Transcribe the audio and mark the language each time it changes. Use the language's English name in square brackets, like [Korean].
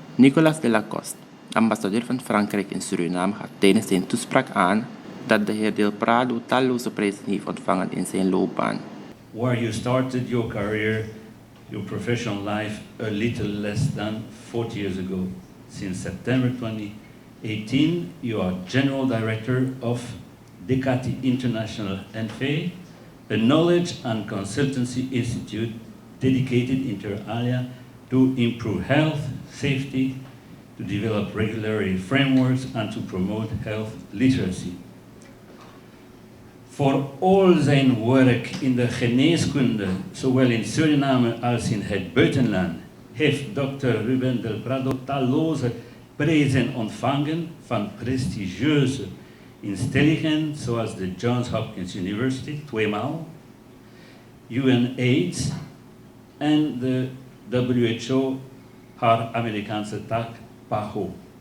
[Dutch] Nicolas de Lacoste, ambassadeur van Frankrijk in Suriname, gaf tijdens zijn toespraak aan dat de heer del Prado talloze prijzen heeft ontvangen in zijn loopbaan. [English] Where you started your career, your professional life, a little less than 40 years ago. Since September 2018, you are General Director of Decati International NV, a knowledge and consultancy institute dedicated inter alia to improve health, safety, to develop regulatory frameworks and to promote health literacy. [Dutch] Voor al zijn werk in de geneeskunde, zowel in Suriname als in het buitenland, heeft Dr. Ruben del Prado talloze prijzen ontvangen van prestigieuze instellingen zoals de Johns Hopkins University, tweemaal, UNAIDS en de WHO, haar Amerikaanse tak, PAHO.